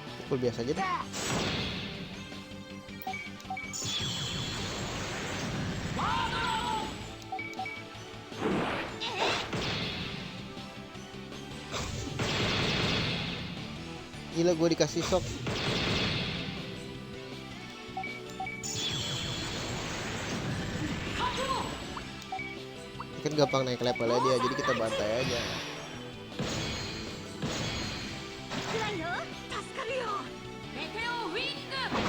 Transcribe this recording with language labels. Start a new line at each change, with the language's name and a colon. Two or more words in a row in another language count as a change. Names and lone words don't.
Indonesian: full biasa aja deh. Gila gue dikasih shock. Ini kan gampang naik levelnya dia, jadi kita bantai aja.
Japanese: くらいよ助かるよメテオウィング